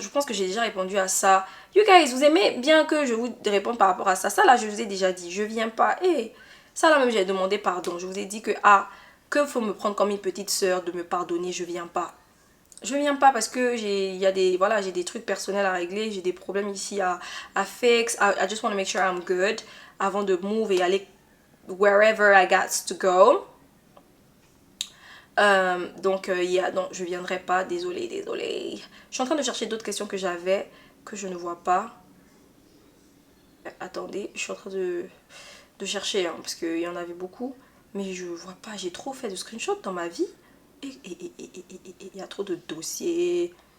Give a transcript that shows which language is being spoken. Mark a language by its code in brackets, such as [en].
[fr] Je pense que j'ai déjà répondu à ça. [en] You guys, [fr] vous aimez bien que je vous réponde par rapport à ça? Ça là, je vous ai déjà dit, je viens pas. Et ça là même, j'ai demandé pardon. Je vous ai dit que, faut me prendre comme une petite soeur, de me pardonner, je viens pas. Je viens pas parce que j'ai des trucs personnels à régler, j'ai des problèmes ici à fix. [en] I just want to make sure I'm good [fr] avant de move et aller [en] wherever I got to go. [fr] Donc non, je viendrai pas, désolée. Je suis en train de chercher d'autres questions que j'avais que je ne vois pas. Attendez, je suis en train de chercher hein, parce qu'il y en avait beaucoup, mais je vois pas. J'ai trop fait de screenshots dans ma vie et il y a trop de dossiers.